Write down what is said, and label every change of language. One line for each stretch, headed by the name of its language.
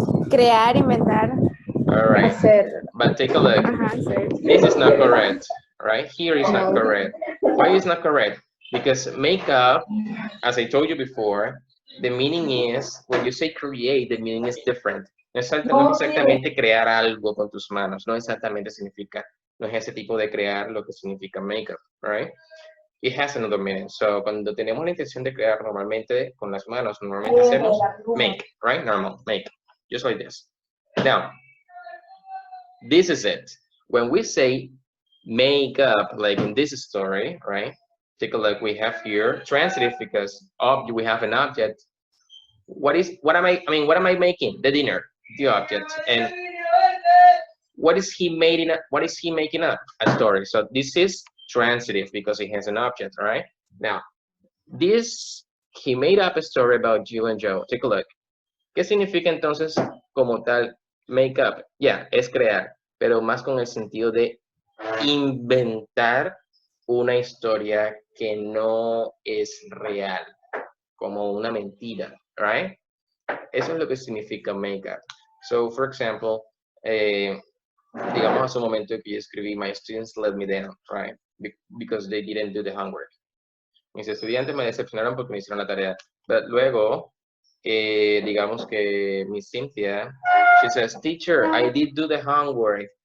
Spanish: Crear, inventar.
English: All right.
Spanish: Hacer.
English: But take a look. This is not correct, right? Here is not correct. Why is not correct? Because make up, as I told you before, the meaning is, when you say create, the meaning is different.
Spanish: No es exactamente crear algo con tus manos. No exactamente significa, no es ese tipo de crear lo que significa make up, right?
English: It has another meaning.
Spanish: So, cuando tenemos la intención de crear normalmente con las manos, normalmente hacemos make, right?
English: Normal, make, just like this. Now, this is it. When we say make up, like in this story, right? Take a look. We have here transitive because we have an object. What am I making? The dinner, the object, and what is he making up? A story. So this is transitive because it has an object, right? Now, he made up a story about you and Joe. Take a look.
Spanish: ¿Qué significa entonces como tal make up? Yeah, es crear, pero más con el sentido de inventar una historia que no es real, como una mentira, right? Eso es lo que significa make up.
English: So, for example,
Spanish: digamos hace un momento que yo escribí,
English: my students let me down,
Spanish: right?
English: Because they didn't do the homework.
Spanish: Mis estudiantes me decepcionaron porque me hicieron la tarea.
English: But
Spanish: luego, digamos que
English: Miss Cynthia, she says, teacher, I did do the homework.